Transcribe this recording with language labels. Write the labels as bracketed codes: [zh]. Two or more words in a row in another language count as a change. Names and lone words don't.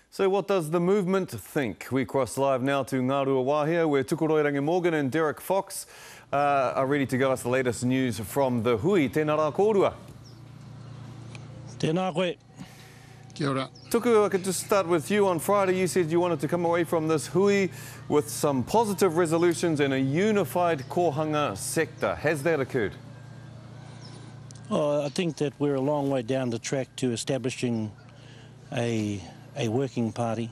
[en] So what does the movement think? We cross live now to Ngaruawahia, where Tukoroirangi Morgan and Derek Fox are ready to give us the latest news from the hui. [mi] Tēnā rā kōrua. Tēnā koe. Kia ora. [en] Tuku, I could just start with you. On Friday you said you wanted to come away from this hui with some positive resolutions and a unified Kōhanga sector. Has that occurred? I think that we're a long way down the track to establishing a working party.